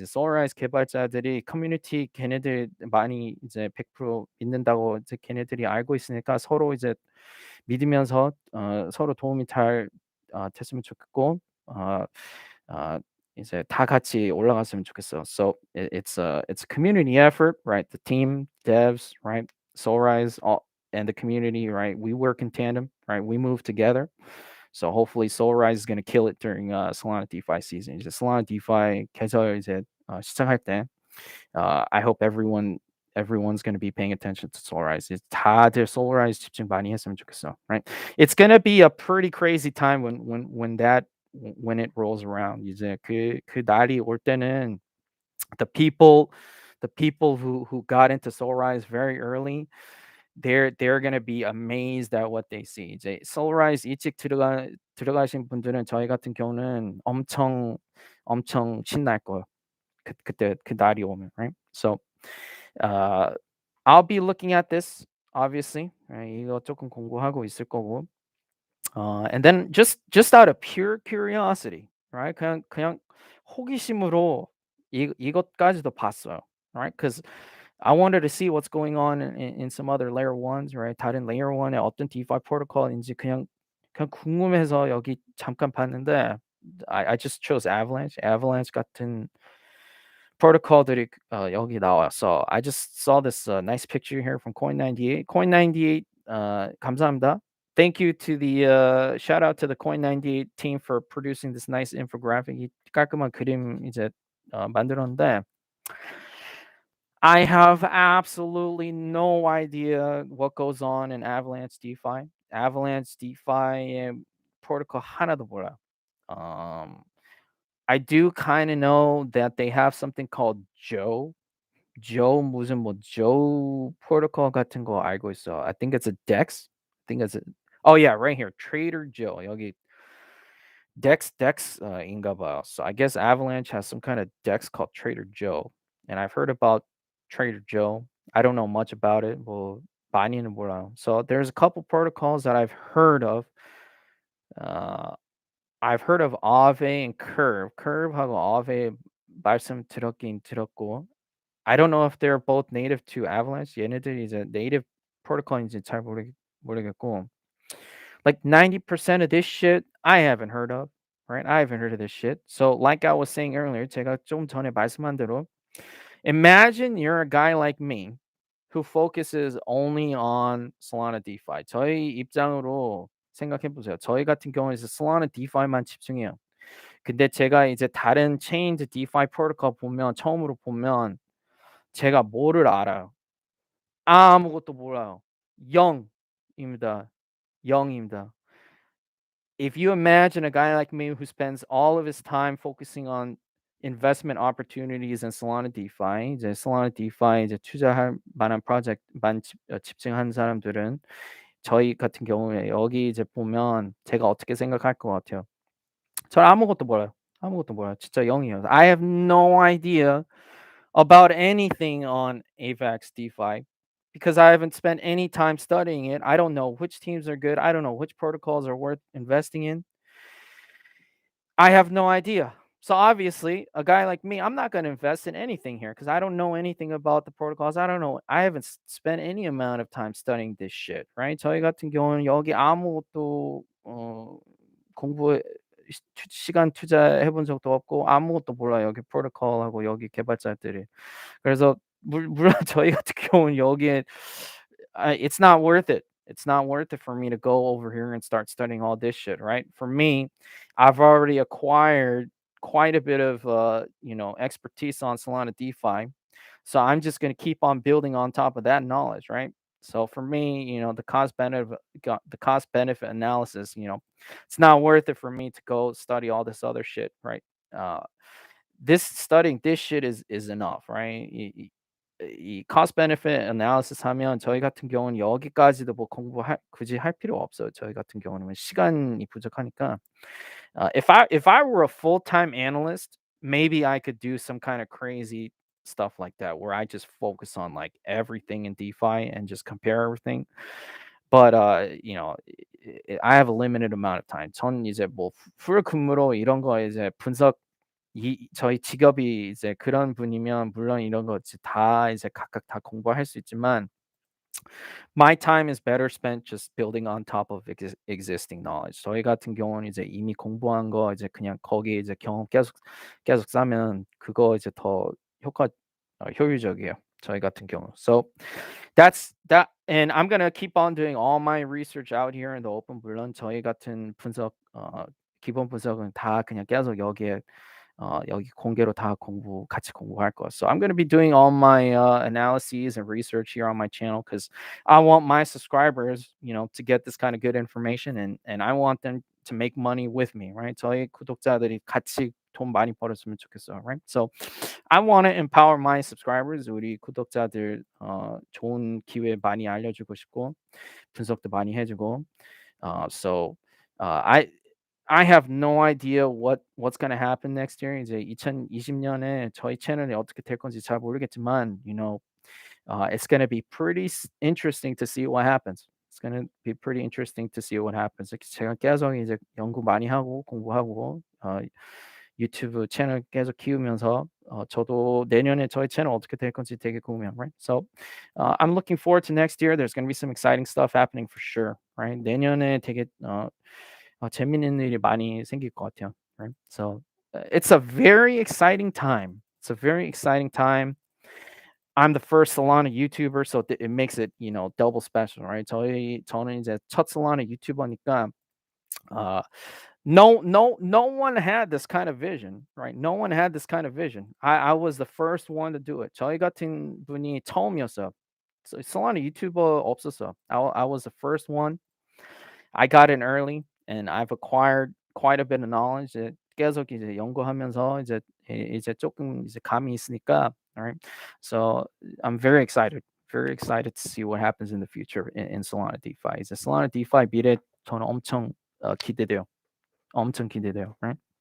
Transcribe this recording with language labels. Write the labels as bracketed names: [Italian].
[Korean] Solrise 개발자들이 커뮤니티 걔네들 많이 이제 100% 믿는다고 이제 걔네들이 알고 있으니까 서로 이제 믿으면서 서로 도움이 잘 됐으면 좋겠고 어, 어, 이제 다 같이 올라갔으면 좋겠어. [English] So it's a community effort, right? The team, devs, right? Solrise, all, and the community, right? We work in tandem, right? We move together. So hopefully Solrise is going to kill it during Solana DeFi season. [Korean] 이제 Solana DeFi 계절 이제 시작할 때 [English] I hope everyone's going to be paying attention to Solrise. [Korean] 다들 Solrise 집중 많이 했으면 좋겠어, right? [English] It's going to be a pretty crazy time when it rolls around. [Korean] 이제 그 날이 올 때는 [English] the people who got into Solrise very early, they're gonna be amazed at what they see. [Korean] 이제 Solrise 일찍 들어가신 분들은 저희 같은 경우는 엄청 신날 거예요. 그때 그 날이 오면, right? [English] So uh, I'll be looking at this obviously. Right? [Korean] 이거 조금 공부하고 있을 거고. [English] And then just out of pure curiosity, right? [Korean] 그냥 호기심으로 이것까지도 봤어요, right? [English] Because I wanted to see what's going on in some other layer ones, right? [Korean] 다른 layer one의 어떤 DeFi protocol인지 그냥 궁금해서 여기 잠깐 봤는데 [English] I just chose Avalanche. [Korean] Avalanche 같은 protocol들이 여기 나와. [English] So I just saw this nice picture here from Coin98. [Korean] Coin98 감사합니다. [English] Thank you to the shout out to the Coin98 team for producing this nice infographic. [Korean] 이 깔끔한 그림 이제 만들었는데 [English] I have absolutely no idea what goes on in Avalanche DeFi. [Korean] Avalanche DeFi protocol 하나도 몰라요. [English] Um, I do kind of know that they have something called Joe [Korean] 무슨 뭐 Joe protocol 같은 거 알고 있어. [English] I think it's a DEX. I think it's a Oh yeah, right here. [Korean] Trader Joe. 여기 DEX 인가 봐요. [English] So I guess Avalanche has some kind of DEX called Trader Joe. And I've heard about Trader Joe. I don't know much about it. [Korean] 뭐 많이는 몰라요. [English] So there's a couple protocols that I've heard of. Uh, I've heard of Aave and Curve. [Korean] Curve하고 Aave 말씀 들었긴 들었고. [English] I don't know if they're both native to Avalanche. [Korean] 얘네들이 이제 native protocol인지 잘 모르겠고. [English] Like 90% of this shit I haven't heard of, right? I haven't heard of this shit. So like I was saying earlier, [Korean] 제가 좀 전에 말씀한 대로 [English] imagine you're a guy like me who focuses only on Solana DeFi. [Korean] 저희 입장으로 생각해 보세요. 저희 같은 경우는 이제 Solana DeFi만 집중해요. 근데 제가 이제 다른 체인드 DeFi 프로토콜 보면 처음으로 보면 제가 뭐를 알아요? 아무것도 몰라요. 0입니다. 0입니다. [English] If you imagine a guy like me who spends all of his time focusing on investment opportunities in Solana DeFi, [Korean] 이제 Solana DeFi 이제 투자할 만한 프로젝트만 집중한 사람들은 저희 같은 경우에 여기 이제 보면 제가 어떻게 생각할 것 같아요? 저 아무것도 몰라요. 아무것도 몰라요. 진짜 0이에요. [English] I have no idea about anything on AVAX DeFi because I haven't spent any time studying it. I don't know which teams are good. I don't know which protocols are worth investing in. I have no idea. So obviously, a guy like me, I'm not going to invest in anything here because I don't know anything about the protocols. I don't know. I haven't spent any amount of time studying this shit, right? [Korean] 저희 같은 경우는 여기 아무것도 공부 시간 투자해 본 적도 없고 아무것도 몰라요. 여기 프로토콜하고 여기 개발자들이. 그래서 물론 저희 같은 경우는 여기에 [English] it's not worth it. It's not worth it for me to go over here and start studying all this shit, right? For me, I've already acquired quite a bit of expertise on Solana DeFi. So I'm just going to keep on building on top of that knowledge, right? So for me, the cost benefit analysis, it's not worth it for me to go study all this other shit, right? Uh, this studying this shit is enough, right? [Korean] 이 cost benefit analysis 하면 저희 같은 경우는 여기까지도 뭐 굳이 할 필요 없어요. 저희 같은 경우는 시간이 부족하니까. [English] If I were a full-time analyst, maybe I could do some kind of crazy stuff like that where I just focus on like everything in DeFi and just compare everything. But I have a limited amount of time. [Korean] 저는 이제 뭐 풀 근무로 이런 거 이제 분석 저희 직업이 이제 그런 분이면 물론 이런 거 다 이제 각각 다 공부할 수 있지만 [English] my time is better spent just building on top of existing knowledge. [Korean] 저희 같은 경우는 이제 이미 공부한 거 이제 그냥 거기에 이제 경험 계속 쌓으면 그거 이제 더 효율적이에요. 저희 같은 경우. [English] So that's that and I'm gonna keep on doing all my research out here in the open. [Korean] 물론 저희 같은 분석 기본 분석은 다 그냥 계속 여기에 여기 공개로 다 같이 공부할 거야. [English] So I'm going to be doing all my analyses and research here on my channel because I want my subscribers, to get this kind of good information and I want them to make money with me, right? [Korean] 저희 구독자들이 같이 돈 많이 벌었으면 좋겠어, right? [English] So I want to empower my subscribers. [Korean] 우리 구독자들 좋은 기회 많이 알려주고 싶고 분석도 많이 해주고. [English] So I have no idea what's gonna happen next year. [Korean] 이제 2020년에 저희 채널이 어떻게 될 건지 잘 모르겠지만, [English] it's gonna be pretty interesting to see what happens. It's gonna be pretty interesting to see what happens. [Korean] 제가 계속 이제 연구 많이 하고 공부하고 유튜브 채널 계속 키우면서 저도 내년에 저희 채널 어떻게 될 건지 되게 궁금해요, right? [English] So I'm looking forward to next year. There's gonna be some exciting stuff happening for sure, right? [Korean] 내년에 되게 재밌는 일이 많이 생길 것 같아요. [English] Right? So it's a very exciting time. It's a very exciting time. I'm the first Solana YouTuber, so it makes it double special, right? [Korean] 저는 이제 첫 Solana YouTuber니까 [English] no one had this kind of vision, right? No one had this kind of vision. I was the first one to do it. [Korean] 저희 같은 분이 처음이었어요. Solana YouTuber 없었어. [English] I was the first one. I got in early and I've acquired quite a bit of knowledge. [Korean] 계속 이제 연구하면서 이제 조금 이제 감이 있으니까, alright. [English] So I'm very excited to see what happens in the future in Solana DeFi. [Korean] 이제 Solana DeFi 미래 저는 엄청 기대돼요. 엄청 기대돼요, right?